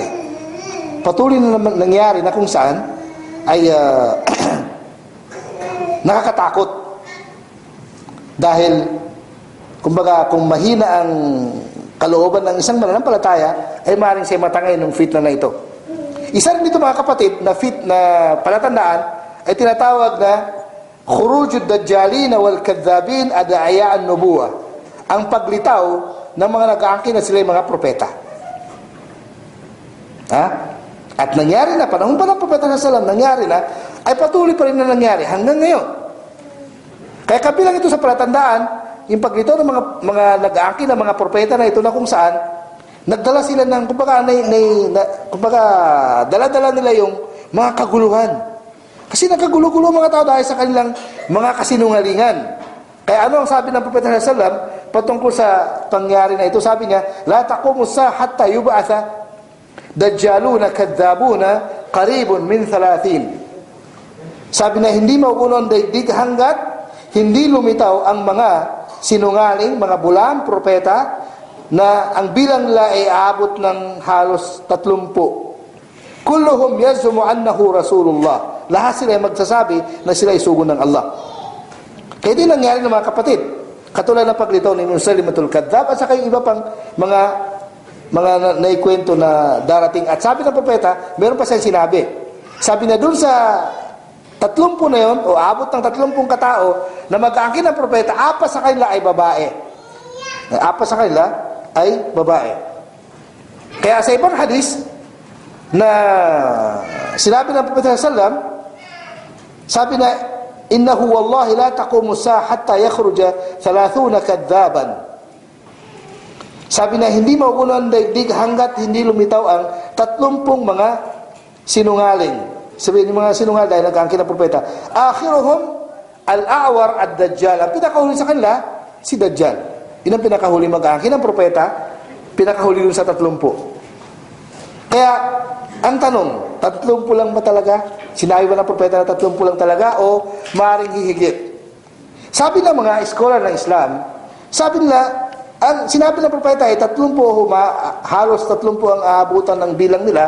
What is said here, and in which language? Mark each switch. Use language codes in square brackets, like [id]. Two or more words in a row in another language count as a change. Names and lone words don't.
[tl] Patuloy na nangyari na kung saan ay nakakatakot. Dahil, kumbaga, kung mahina ang kalooban ng isang mananampalataya, ay maaaring siya matangay ng fitna na ito. Isa rin dito mga kapatid na palatandaan ay tinatawag na [ar] خروج الدجالين والكذابين ادعاء النبوة. [tl] Ang paglitaw ng mga nag-aangkin na sila yung mga propeta. Ha? At nangyari na, panahon pa ng propeta sa salam, nangyari na, ay patuloy pa rin na nangyari hanggang ngayon. Kaya kabilang ito sa palatandaan, yung paglitaw ng mga nag-aangkin na mga propeta na ito na kung saan, nagdala sila ng, kumbaga, dala-dala nila yung mga kaguluhan. Kasi nagkagulo-gulo mga tao dahil sa kanilang mga kasinungalingan. Kaya ano ang sabi ng Propeta [ar] صلى الله عليه وسلم [tl] patungkol sa pangyari na ito? Sabi niya, [ar] لا تقوم الساعة حتى يبعث دجالون كذابون قريب من 30. [tl] Sabi na hindi mauuno ang daigdig hanggat hindi lumitaw ang mga sinungaling, mga bulang propeta na ang bilang nila ay aabot ng halos 30. [ar] كلهم يزعم أنه رسول الله. [tl] Lahat sila ay magsasabi na sila ay sugo ng Allah. Kaya din nangyari ng mga kapatid. Katulad ng paglitaw ni Musalimatul Kadzab at saka yung iba pang mga naikwento na darating. At sabi ng propeta, meron pa siyang sinabi. Sabi na dun sa 30 na yun, o abot ng 30 katao, na mag-aangkin ng propeta, apat sa kanila ay babae. Apat sa kanila ay babae. Kaya sa ibang hadis, na sinabi ng propeta [ar] صلى الله عليه وسلم, [tl] Sabi na, [ar] إنه والله لا تقوم ساعة حتى يخرج 30 كذابا. [tl] Sabi na, hindi mauuno ang daigdig hanggat hindi lumitaw ang 30 mga sinungaling. Sabihin ng mga sinungaling dahil nag-aangkin ng propeta. [ar] آخرهم الأعور الدجال. [tl] Ang pinakahuli sa kanila, si Dajjal. Yun ang pinakahuli mag-aangkin ng propeta, pinakahuli dun sa 30. Kaya, ang tanong, 30 lang ba talaga? Sinabi ba ng propeta na 30 lang talaga o maaaring hihigit? Sabi ng mga scholar ng Islam, sabi nila, ang sinabi ng propeta ay 30 halos 30 ang aabutan ng bilang nila.